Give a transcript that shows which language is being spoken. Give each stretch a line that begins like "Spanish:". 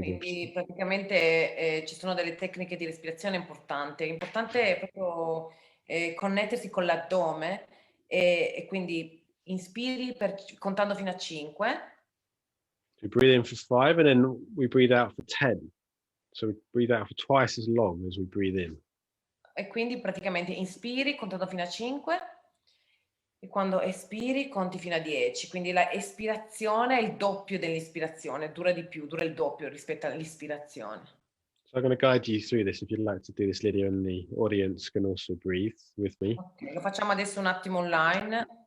Italian: Quindi praticamente ci sono delle tecniche di respirazione importanti. È importante proprio connettersi con l'addome e quindi inspiri contando fino a 5.
English: We breathe in for 5 and then we breathe out for 10. So we breathe out for twice as long as we breathe in.
Italian: E quindi praticamente inspiri contando fino a 5 e quando espiri conti fino a 10. Quindi la espirazione è il doppio dell'ispirazione, dura il doppio rispetto all'ispirazione.
English: So I'm going to guide you through this if you'd like to do this, Lydia, and the audience can also breathe with me.
Italian: Okay, lo facciamo adesso un attimo online.